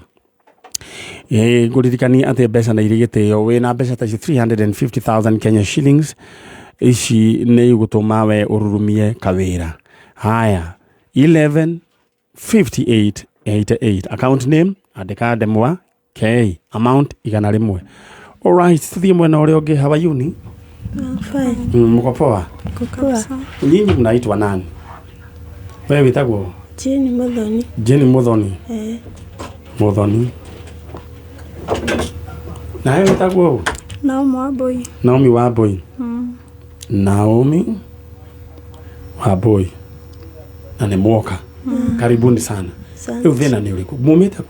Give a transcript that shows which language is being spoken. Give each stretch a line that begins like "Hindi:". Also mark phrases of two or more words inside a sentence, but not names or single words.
Kikuyu: Nguririkani ati mbeca na irigitio wina mbeca ta 350,000
English: Kenya shillings
Kikuyu: ici ni igutuma we ururumie kawira. Haya 115888
English: account name
Kikuyu: andika Ndemwa K amount igana rimwe. Alright, tuthie mwena uria ungi.
English: How are you ni? Fine.
Swahili: Mko poa? Poa. Nyinyi mnaitwa nani? Wewe witagwo? Jeni Muthoni. Muthoni. Na wewe witagwo? Naomi Wambui. Naomi Wambui. Naomi Wambui.
Kikuyu: Na nĩ mwoka.
Swahili: Karibuni sana.
Kikuyu: Rĩu thĩna nĩ ũrĩkũ? Mumĩte kũ?